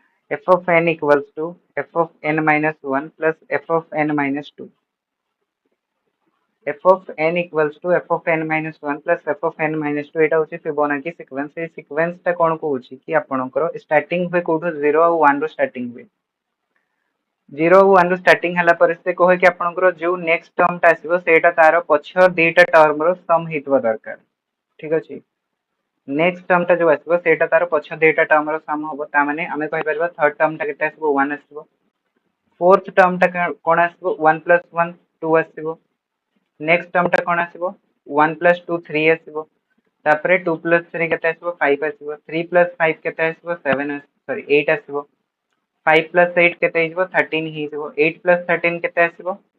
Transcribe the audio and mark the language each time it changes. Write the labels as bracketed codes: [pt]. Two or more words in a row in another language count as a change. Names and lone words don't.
[en] f of n equals to f of n minus 1 plus f of n minus 2. f of n equals to f of n minus 1 plus f of n minus 2 [or] ଏଟା ହଉଛି [en] Fibonacci sequence [or] ଏ ସିକ୍ୱେନ୍ସ ଟା କଣ କହୁଛି କି ଆପଣଙ୍କର ଷ୍ଟାର୍ଟିଂ ହୁଏ କୋଠୁ 0 ଔର 1 ରୁ ଷ୍ଟାର୍ଟିଂ ହୁଏ 0 ଔର 1 ରୁ ଷ୍ଟାର୍ଟିଂ ହେଲା ପରେ ସେ କହେ କି ଆପଣଙ୍କର ଯେଉଁ [en] next term [or] ଟା ଆସିବ ସେଇଟା ତା'ର ପଛ ଦୁଇଟା ଟର୍ମ ର ସମ ହେବା ଦରକାର ଠିକ ଅଛି [en] next term [or] ଟା ଯେଉଁ ଆସିବ ସେଇଟା ତା'ର ପଛ ଦୁଇଟା ଟର୍ମ ର ସମ ହେବ ତା ମାନେ ଆମେ କହି ପାରିବା [en] third term [or] ଟା କେତେ ଆସିବ 1 ଆସିବ [en] fourth term [or] ଟା କଣ ଆସିବ 1 plus 1 2 ଆସିବ [en] next term [or] ଟା କଣ ଆସିବ 1 plus 2 3 ଆସିବ ତାପରେ 2 plus 3 କେତେ ଆସିବ 5 ଆସିବ 3 plus 5 କେତେ ଆସିବ 7 ସରି 8 ଆସିବ 5 plus 8 କେତେ ହେବ 13 ହେବ 8 plus 13 କେତେ ଆସିବ